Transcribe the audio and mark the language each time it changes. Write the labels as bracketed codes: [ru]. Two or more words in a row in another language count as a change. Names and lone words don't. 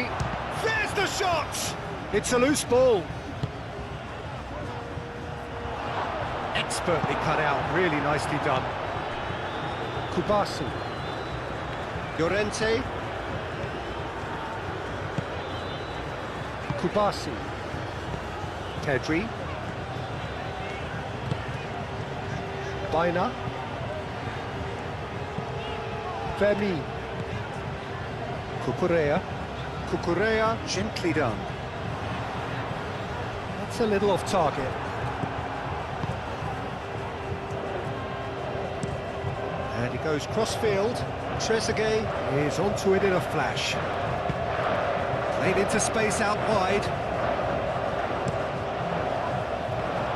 [en] There's the shot! It's a loose ball. Expertly cut out, really nicely done. Kubasi. Llorente. Kubasi. Pedri. Baina, Vermi, Cucurella, gently done. That's a little off target. And he goes cross-field. Trezeguet is onto it in a flash. Played into space out wide.